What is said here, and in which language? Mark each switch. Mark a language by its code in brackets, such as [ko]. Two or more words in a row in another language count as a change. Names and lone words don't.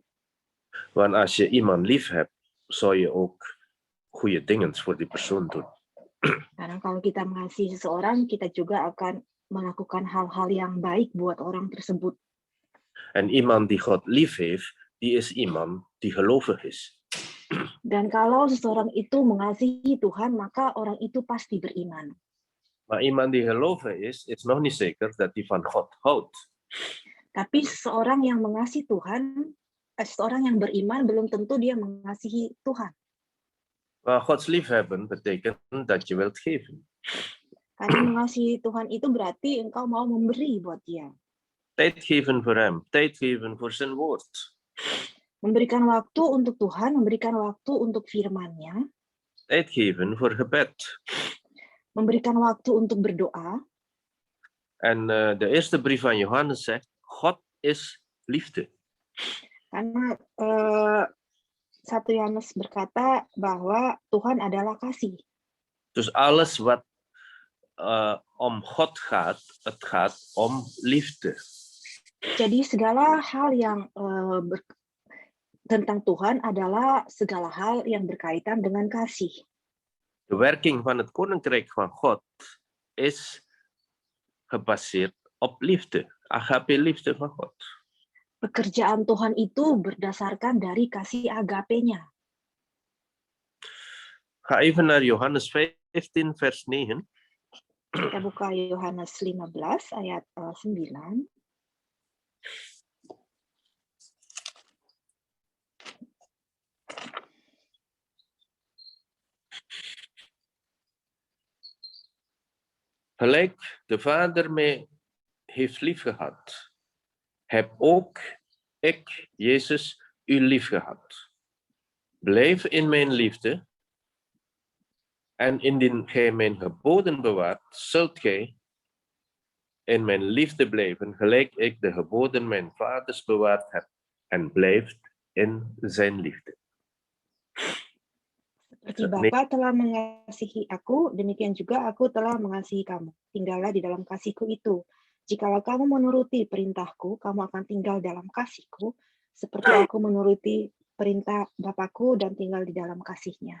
[nl] Want als je iemand lief hebt, zou je ook goede dingen voor die persoon doen. [id] Karena kalau kita mengasihi seseorang, kita juga akan melakukan hal-hal yang baik buat orang tersebut. [nl] En iemand die God lief heeft, die is iemand die gelovig is. [id] Dan kalau seseorang itu mengasihi Tuhan, maka orang itu pasti beriman. [nl] Maar iemand die gelovig is nog niet zeker dat hij van God houdt. [id] Tapi seseorang yang mengasihi Tuhan, seseorang yang beriman belum tentu dia mengasihi Tuhan. [nl] Maar Gods liefhebben betekent dat je wilt geven. [id] Karena mengasihi Tuhan itu berarti engkau mau memberi buat dia. [nl] Tijd geven voor hem, tijd geven voor zijn woord. [id] Memberikan waktu untuk Tuhan, memberikan waktu untuk firman-Nya. [nl] Tijd geven voor gebed. [id] Memberikan waktu untuk berdoa. [nl] En de eerste brief van Johannes zegt, God is liefde. [id] Karena 1 Yohanes berkata bahwa Tuhan adalah kasih. [nl] Dus alles wat om God gaat, het gaat om liefde. [id] Jadi segala hal yang tentang Tuhan adalah segala hal yang berkaitan dengan kasih. [nl] De werking van het koninkrijk van God is gebaseerd op liefde. Agape liefde van God. [id] Pekerjaan Tuhan itu berdasarkan dari kasih agape-Nya. [nl] Ga even naar Johannes 15 vers 9. [id] Kita buka Yohanes 15 ayat 9. [nl] Gelijk de Vader mij heeft liefgehad, heb ook ik, Jezus, u liefgehad. Blijf in mijn liefde, en indien gij mijn geboden bewaart, zult gij in mijn liefde blijven, gelijk ik de geboden mijn vaders bewaard heb, en blijft in zijn liefde. [id] Seperti Bapa telah mengasihi aku, demikian juga aku telah mengasihi kamu. Tinggallah di dalam kasihku itu. Jikalau kamu menuruti perintahku, kamu akan tinggal dalam kasihku, seperti aku menuruti perintah Bapakku dan tinggal di dalam kasihnya.